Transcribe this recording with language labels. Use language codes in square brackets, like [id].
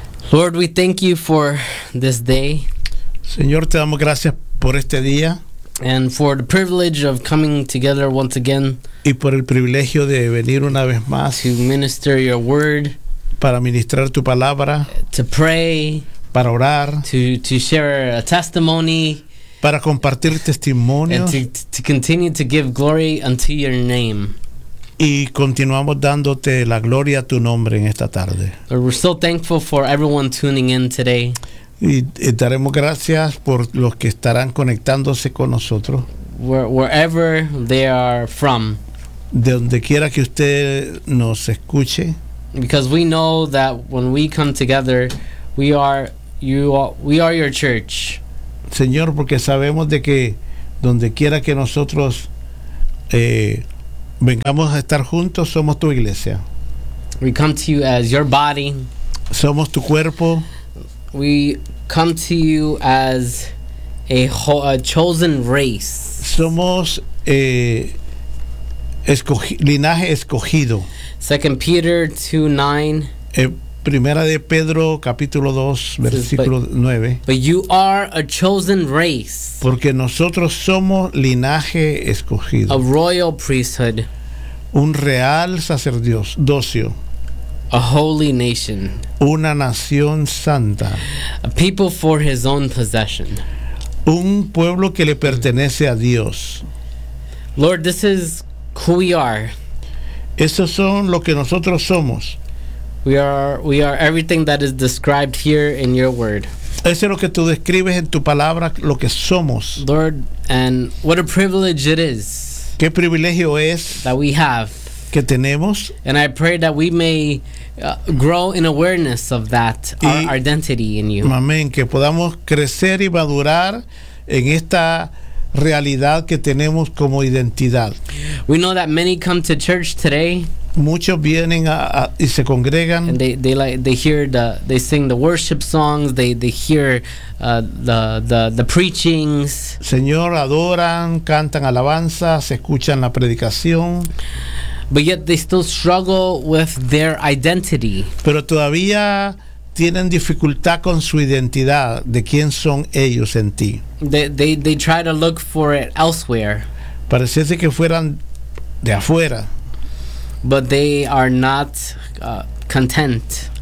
[en] Lord, we thank you for this day. [es] Señor, te damos gracias por este día. [en] And for the privilege of coming together once again. [es] Y por el privilegio de venir una vez más. [en] To minister your word. [es] Para ministrar tu palabra. [en] To pray. [es] Para orar. [en] To share a testimony. [es] Para compartir testimonio. [en] And to continue to give glory unto your name. [es] Y continuamos dándote la gloria a tu nombre en esta tarde. [en] Lord, we're so thankful for everyone tuning in today. [es] Y daremos gracias por los que estarán conectándose con nosotros. [en] Wherever they are from. [es] De donde quiera que usted nos escuche. [en] Because we know that when we come together, we are your church. [es] Señor, porque sabemos de que donde quiera que nosotros vengamos a estar juntos, somos tu iglesia. [en] We come to you as your body. [es] Somos tu cuerpo. [en] We come to you as a chosen race. [es] Somos linaje escogido. [en] 2 Peter 2:9. [es] Primera de Pedro capítulo 2 versículo 9. [en] But you are a chosen race. [es] Porque nosotros somos linaje escogido. [en] A royal priesthood. [es] Un real sacerdocio. [en] A holy nation. [es] Una nación santa. [en] A people for his own possession. [es] Un pueblo que le pertenece a Dios. [en] Lord, this is who we are. [es] Esos son lo que nosotros somos. [en] We are everything that is described here in your word. [es] Eso es lo que tú describes en tu palabra, lo que somos. [en] Lord, and what a privilege it is. [es] ¿Qué privilegio es [en] that we have? [es] Que tenemos. [en] And I pray that we may grow in awareness of that, our identity in you. [es] Amén, que podamos crecer y madurar en esta realidad que tenemos como identidad. [en] We know that many come to church today. [es] Muchos vienen a y se congregan. [en] And they sing the worship songs, they hear the preachings. [es] Señor, adoran, cantan alabanzas, escuchan la predicación. [en] But yet they still struggle with their identity. [es] Pero todavía tienen dificultad con su identidad, de quién son ellos en ti. [en] They try to look for it elsewhere. [es] Pareciese que fueran de afuera. [en] But they are not content.